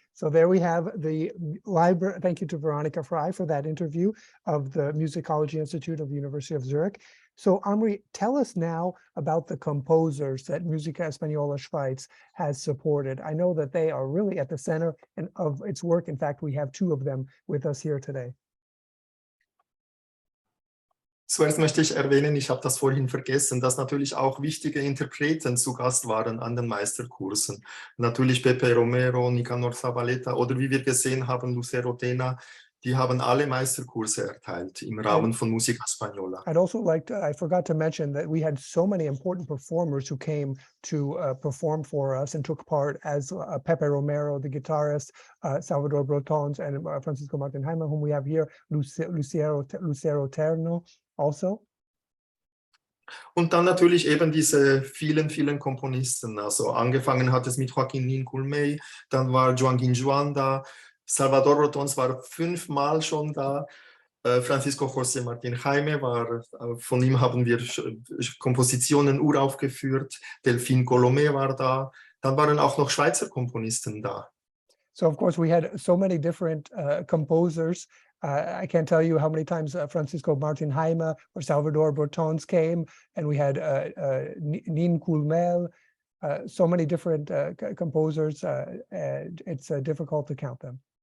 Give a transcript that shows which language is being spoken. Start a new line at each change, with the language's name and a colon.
English: So there we have the library. Thank you to Veronica Frey for that interview of the Musicology Institute of the University of Zurich. So Amri, tell us now about the composers that Musica Española Schweiz has supported. I know that they are really at the center of its work. In fact, we have two of them with us here today.
German: Zuerst möchte ich erwähnen, ich habe das vorhin vergessen, dass natürlich auch wichtige Interpreten zu Gast waren an den Meisterkursen. Natürlich Pepe Romero, Nicanor Zabaleta oder wie wir gesehen haben, Lucero Tena, Die haben alle Meisterkurse erteilt im Rahmen von Musica Española.
English: I'd also like to, I forgot to mention that we had so many important performers who came to perform for us and took part as Pepe Romero, the guitarist, Salvador Brotons, and Francisco Martin Heimer, whom we have here, Lucero Terno also.
German: Und dann natürlich eben diese vielen, vielen Komponisten. Also angefangen hat es mit Joaquin Nincomel, dann war Joaquin da, Salvador Brotons war 5-mal schon da, Francisco José Martín Heimer war, von ihm haben wir Kompositionen uraufgeführt, Delphine Colomé war da, dann waren auch noch Schweizer Komponisten da.
English: So of course we had so many different composers. I can't tell you how many times Francisco Martin Heimer or Salvador Brotons came, and we had Nincomel, so many different composers, and it's difficult to count them.